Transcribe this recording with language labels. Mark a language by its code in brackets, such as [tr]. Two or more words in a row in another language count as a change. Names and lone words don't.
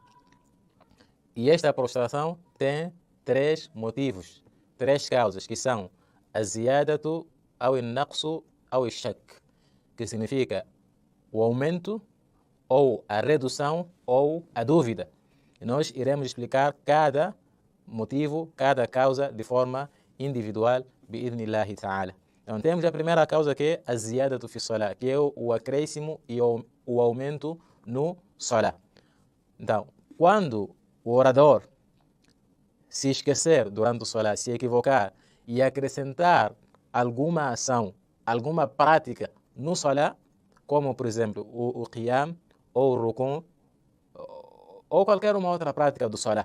[pt] E esta prostração tem 3 motivos, 3 causas, que são a ziyadatu, ou naqsu, ou shak, que significa o aumento, ou a redução, ou a dúvida. E nós iremos explicar cada motivo, cada causa de forma individual, [ar] بإذن الله تعالى. [pt] Então temos a primeira causa, que é a [ar] زيادة في صلاة, [pt] que é o acréscimo e o aumento no salah. Então, quando o orador se esquecer durante o salah, se equivocar e acrescentar alguma ação, alguma prática no salah, como por exemplo o qiyam, ou o rukun, ou qualquer uma outra prática do salah.